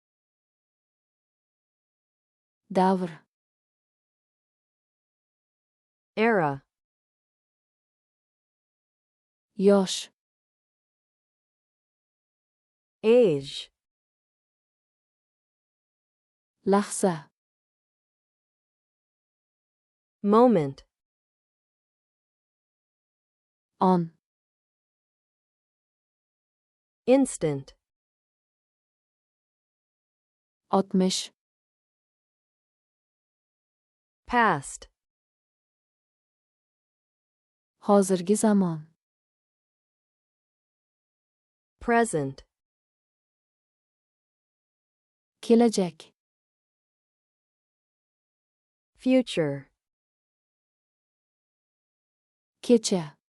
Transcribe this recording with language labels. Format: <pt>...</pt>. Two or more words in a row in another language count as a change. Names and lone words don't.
<uz>Davr.</uz> <en>era,</en> <uz>Yosh.</uz> <en>age,</en> <uz>Lahza.</uz> <en>moment,</en> <uz>On.</uz> <en>instant,</en> <uz>60.</uz> <en>past,</en> <uz>Hozirgi zamon.</uz> <en>present,</en> <uz>Kelajak.</uz> <en>future,</en> <uz>Kecha.</uz>